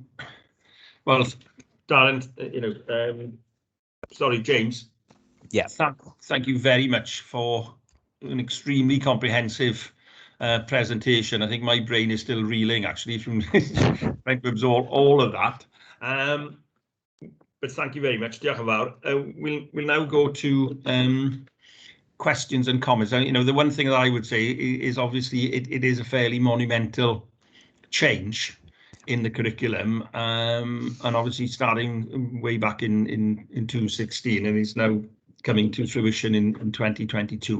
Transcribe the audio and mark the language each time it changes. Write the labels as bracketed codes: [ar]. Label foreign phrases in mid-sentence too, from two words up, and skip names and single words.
[en] Well, Darren, sorry, James. Yeah. Thank you very much for an extremely comprehensive presentation. I think my brain is still reeling, actually, from trying to absorb all of that. But thank you very much. [cy] Diolch yn fawr. [en] We'll now go to questions and comments. The one thing that I would say is obviously it is a fairly monumental change in the curriculum, and obviously starting way back in 2016, and it's now coming to fruition in 2022.